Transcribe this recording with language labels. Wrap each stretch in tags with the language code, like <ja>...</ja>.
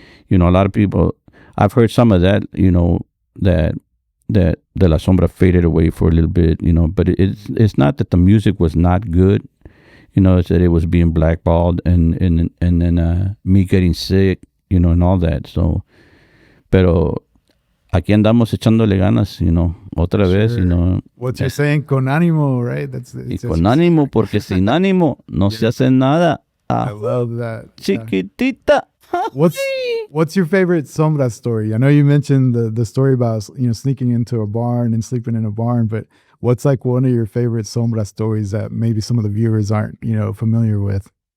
<en>A lot of people, I've heard some of that, that the La Sombra faded away for a little bit, but it's not that the music was not good, it's that it was being blackballed and then me getting sick, and all that.</en> <es>So, pero aquí andamos echándole ganas, otra vez,</es> <en>What you're saying,</en> <es>con ánimo,</es> <en>right?</en> <es>Y con ánimo, porque sin ánimo no se hace nada.</es> <en>I love that.</en> <es>Chiquitita.</es> <en>What's your favorite Sombra story? I know you mentioned the story about sneaking into a barn and sleeping in a barn, but what's like one of your favorite Sombra stories that maybe some of the viewers aren't familiar with?</en>